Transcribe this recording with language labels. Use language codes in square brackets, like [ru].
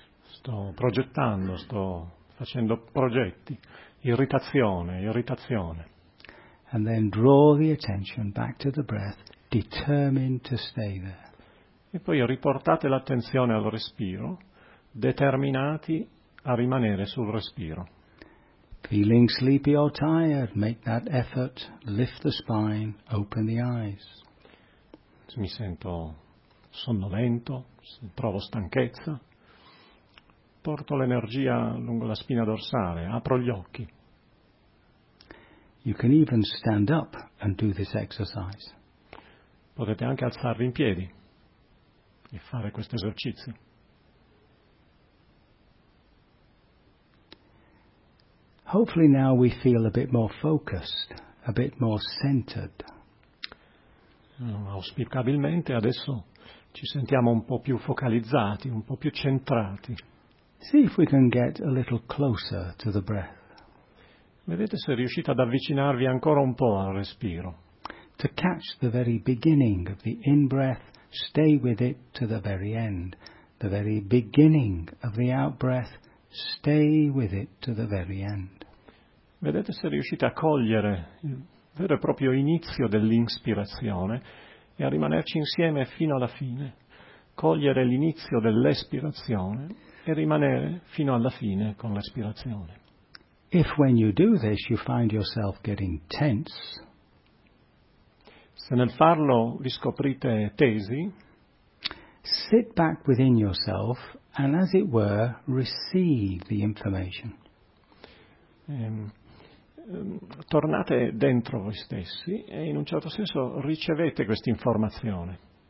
[it] Sto progettando, sto facendo progetti, irritazione. [en] And then draw the attention back to the breath, determined to stay there. [it] E poi riportate l'attenzione al respiro, determinati a rimanere sul respiro. [en] Feeling sleepy or tired, make that effort, lift the spine, open the eyes. [it] Se mi sento sonnolento, se provo stanchezza, porto l'energia lungo la spina dorsale, apro gli occhi. [en] You can even stand up and do this exercise. [it] Potete anche alzarvi in piedi e fare questo esercizio. [en] Hopefully now we feel a bit more focused, a bit more centered. [it] Auspicabilmente adesso ci sentiamo un po' più focalizzati, un po' più centrati. [en] See if we can get a little closer to the breath. [it] Vedete se riuscite ad avvicinarvi ancora un po' al respiro. [en] To catch the very beginning of the in-breath, stay with it to the very end. The very beginning of the out-breath, stay with it to the very end. [it] Vedete se riuscite a cogliere il vero e proprio inizio dell'inspirazione e a rimanerci insieme fino alla fine. Cogliere l'inizio dell'espirazione e rimanere fino alla fine con l'espirazione. [en] If when you do this you find yourself getting tense, [it] se nel farlo vi scoprite tesi, [en] sit back within yourself and, as it were, receive the information. [it] Tornate dentro voi stessi e in un certo senso ricevete questa informazione.